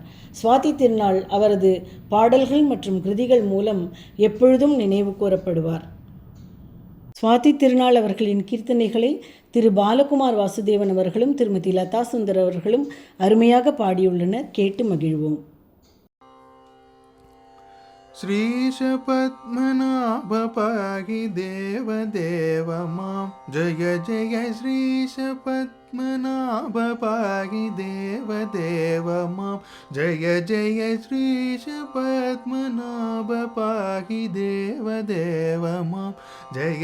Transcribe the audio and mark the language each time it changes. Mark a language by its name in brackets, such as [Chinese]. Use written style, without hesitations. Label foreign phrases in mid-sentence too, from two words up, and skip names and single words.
[Tamil] சுவாதி திருநாள் அவரது பாடல்கள் மற்றும் கிருதிகள் மூலம் எப்பொழுதும் நினைவு கூறப்படுவார். சுவாதி திருநாள் அவர்களின் கீர்த்தனைகளை திரு பாலகுமார் வாசுதேவன் அவர்களும் திருமதி லதா சுந்தர் அவர்களும் அருமையாக பாடியுள்ளனர். கேட்டு மகிழ்வோம். [Sanskrit] श्रीश पद्मनाभ पाहि देव देव मां, जय जय श्रीश पद्मनाभ पाहि देव देव मां, जय जय श्रीश पद्मनाभ पाहि देव देव मां, जय